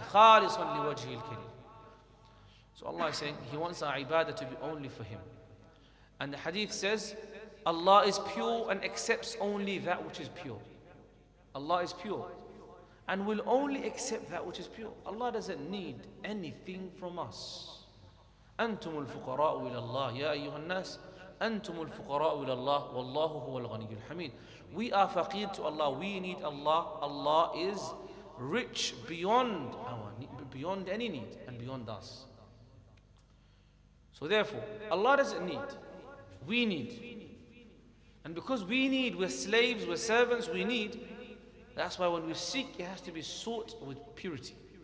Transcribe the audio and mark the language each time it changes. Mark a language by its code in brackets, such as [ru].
[en] Khalisan liwajhi al-karim. So Allah is saying He wants our ibadah to be only for Him. And the hadith says Allah is pure and accepts only that which is pure. Allah is pure and will only accept that which is pure. Allah doesn't need anything from us. [ar] أنتم الفقراء إلى الله يا أيها الناس أنتم الفقراء إلى الله والله هو الغني الحميد. [en] We are faqir to Allah. We need Allah. Allah is rich beyond any need and beyond us. So therefore, Allah doesn't need. We need. And because we need, we're slaves, we're servants, we need. That's why when we seek, it has to be sought with purity.